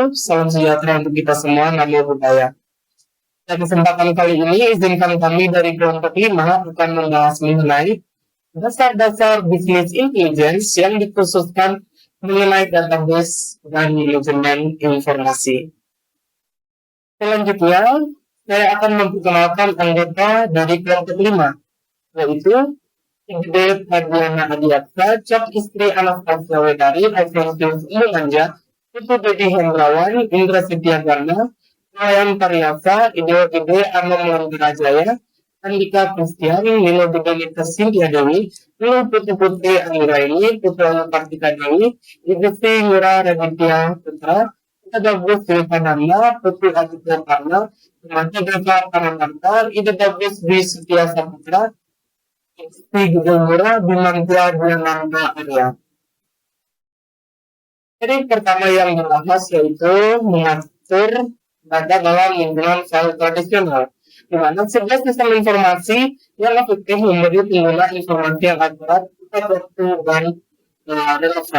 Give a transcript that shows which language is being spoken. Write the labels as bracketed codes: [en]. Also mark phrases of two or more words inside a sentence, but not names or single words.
[id] Salam sejahtera untuk kita semua, [pi] namo buddhaya. [id] Pada kesempatan kali ini, izinkan kami dari kelompok 5 akan membahas mengenai dasar-dasar bisnis intelligence yang dikhususkan mengenai database dan manajemen informasi. Selanjutnya, saya akan memperkenalkan anggota dari kelompok 5, yaitu Igede Adriana Adiaksa, Cok Istri Anastasia Wedari, Alfonsius Manja, Putu Dedi Hendrawan, Indra Setiagana, Ryan Pariasa, Ideo Gede Arno Jaya, Andika Kristian, Nino Beganita Sintia Dewi, Nino Putri Putri Anggraini, Putra Kartika Dewi, Igesti Yura Raditya Putra, Ida Bagus Silvananda, Putri Aditya Karna, Mati Deva Paramanta, Ida Bagus Dwi Setia Saputra, Igesti Gudamura, Bimantya Dhananda Arya. Jadi pertama yang dibahas yaitu mengatur data dalam lingkungan file tradisional, di mana sebuah sistem informasi yang efektif memberi pengguna informasi yang akurat, tepat waktu, dan relevan.